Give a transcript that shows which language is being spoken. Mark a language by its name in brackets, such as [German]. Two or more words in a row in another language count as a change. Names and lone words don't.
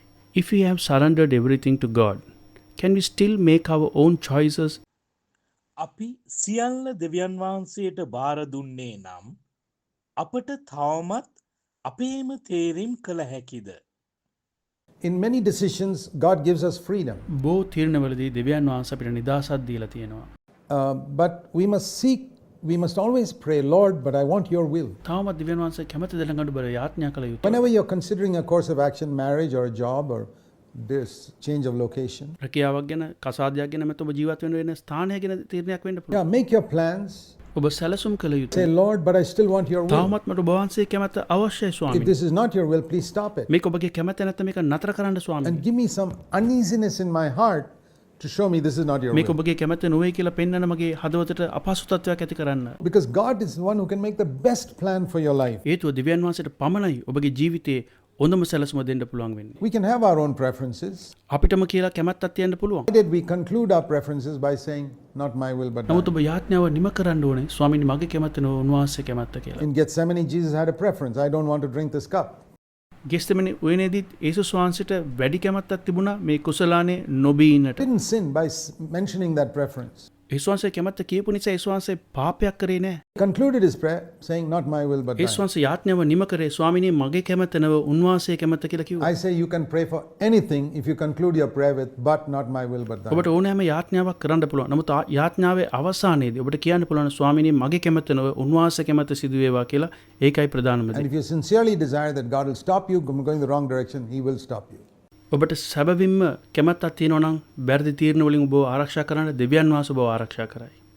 [English] If we have surrendered everything to God, can we still make our own choices? [Sinhala] අපි සියල්ල දෙවියන් වහන්සේට බාර දුන්නේ නම් අපට තවමත් අපේම තේරීම් කළ හැකිද? [English] In many decisions, God gives us freedom. [Sinhala] බොහෝ තීරණවලදී දෙවියන් වහන්සේ අපිට නිදහසක් දීලා තියෙනවා. [English] But we must always pray, Lord, but I want your will. [Sinhala] තාමත් දෙවියන් වහන්සේ කැමති දේ ළඟට බර යාඥා කළ යුතුයි. [English] Whenever you're considering a course of action, marriage or a job or this change of location, [Sinhala] රැකියාවක් ගැන, කසාදයක් ගැන මත ඔබ ජීවත් වෙන ස්ථානය ගැන තීරණයක් වෙන්න පුළුවන්. [English] yeah, make your plans. [Sinhala] ඔබ සැලසුම් කළ [English] Say, [Sinhala] යුතුයි. [English] Lord, but I still want your will. [Sinhala] තාමත් මට ඔබ වහන්සේ කැමත අවශ්‍යයි [English] If [Sinhala] ස්වාමීනි. [English] this is not your will, please stop it. [Sinhala] මේක ඔබගේ කැමත නැත්නම් මේක නතර කරන්න ස්වාමීනි. [English] And give me some uneasiness in my heart to show me this is not your [Sinhala] මේක [English] will. [Sinhala] ඔබගේ කැමත නොවේ කියලා පෙන්වන්න මගේ හදවතට අපහසුතාවයක් ඇති කරන්න. [English] Because God is the one who can make the best plan for your life. [Sinhala] හේතුව දෙවියන් වහන්සේට පමණයි ඔබගේ ජීවිතයේ හොඳම සැලසුම දෙන්න පුළුවන් වෙන්නේ. [English] We can have our own preferences. [Sinhala] අපිටම කියලා කැමැත්තක් තියන්න පුළුවන්. [English] Why did we conclude our preferences by saying, not my will, but [Sinhala] නමුත් [English] thine? [Sinhala] ඔබ යාඥාව නිම කරන්න ඕනේ ස්වාමීනි මගේ කැමැත්ත නොව උන්වහන්සේ කැමැත්ත කියලා. [English] In Gethsemane, Jesus had a preference. I don't want to drink this cup. [Sinhala] ගෙස්තෙමනි උයනේදීත් යේසුස් වහන්සේට වැඩි කැමැත්තක් තිබුණා මේ කුසලානේ නොබී ඉන්නට. [English] Didn't sin by mentioning that preference. [Sinhala] යේසුස් වහන්සේ කැමැත්ත කියපු නිසා යේසුස් වහන්සේ පාපයක් කරේ නැහැ. [English] Concluded his prayer saying, not my will, but [Sinhala] යේසුස් [English] thine. [Sinhala] වහන්සේ යාඥාව නිම කරේ ස්වාමීනි මගේ කැමැත්ත නොව උන්වහන්සේ කැමැත්ත කියලා කිව්වා. [English] I say you can pray for anything if you conclude your prayer with, but not my will, but thine. [Sinhala] ඔබට ඕනෑම යාඥාවක් කරන්න පුළුවන්. නමුත් යාඥාවේ අවසානයේදී ඔබට කියන්න පුළුවන් ස්වාමීනි මගේ කැමැත්ත නොව උන්වහන්සේ කැමැත්ත සිදු වේවා කියලා. ඒකයි ප්‍රධානම [English] And [Sinhala] දේ. [English] if you sincerely desire that God will stop you from going the wrong direction, he will stop you. [Sinhala] ඔබට සැබවින්ම කැමැත්තක් තියෙනවා නම් වැරදි තීරණ වලින් ඔබව ආරක්ෂා කරන්න දෙවියන් වහන්සේ ඔබව ආරක්ෂා කරයි.